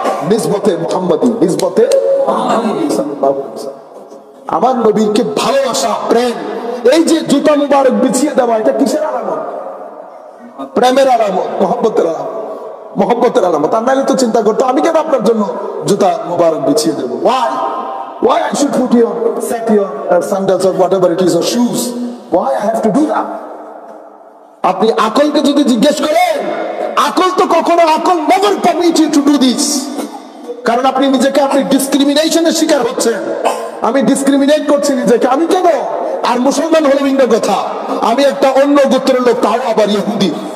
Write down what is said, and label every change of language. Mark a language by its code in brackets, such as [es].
[bn] নিসবতে মুহাম্মদী, নিসবতে সাল্লাল্লাহু আলাইহি ওয়াসাল্লাম। আমার নবীকে ভালোবাসা, প্রেম, এই যে জুতা মুবারক বিছিয়ে দেওয়া, এটা কিসের আলামত? প্রেমের আলামত, মহব্বতের আলামত, মহব্বতের আলামত। আর নাহলে তো চিন্তা করতো আমি কেন আপনার জন্য জুতা মুবারক বিছিয়ে দেবো? [en] Why I should put your set your sandals or whatever it is or shoes? Why I have to do that? [bn] আপনি আকলকে যদি জিজ্ঞেস করেন, আকল তো কখনো, আকল [en] never permit you to do this। [bn] কারণ আপনি নিজেকে, আপনি ডিসক্রিমিনেশনের শিকার হচ্ছেন। আমি ডিসক্রিমিনেট করছি নিজেকে, আমি কেন? আর মুসলমান হলো ভিন্ন কথা, আমি একটা অন্য গোত্রের লোক, তাও আবার ইহুদি।